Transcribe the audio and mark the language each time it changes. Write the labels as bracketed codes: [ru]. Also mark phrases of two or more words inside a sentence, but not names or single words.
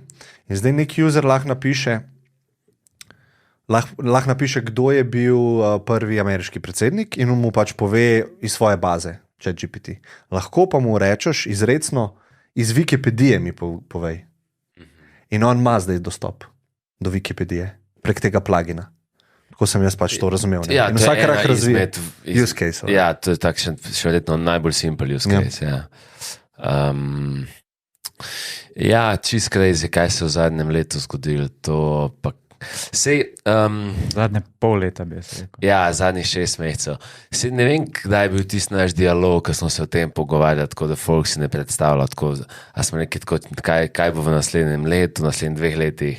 [sl] In zdaj nek user lahko napiše, kdo je bil prvi ameriški predsednik in mu pač pove iz svoje baze ChatGPT. Lahko pa mu rečeš izrecno iz Wikipedije mi povej. In on ima zdaj dostop do Wikipedije prek tega plugina. Tako sem jaz pač to razumel. Ne? Ja, in vsak rak razvije [en] use case. [sl] Ja, to je takšen še verjetno najbolj [en] simple use case. [sl] Ja, ja čist crazy, kaj se v zadnjem letu zgodilo. To pa Zadnje pol leta bi jaz rekel. Ja, zadnjih 6 mesecev. Ne vem, kdaj je bil tisti naš dialog, ko smo se o tem pogovarjali, tako da folk si ne predstavlja, tako, a smo nekaj tako, kaj bo v naslednjem letu, v naslednjih 2 letih.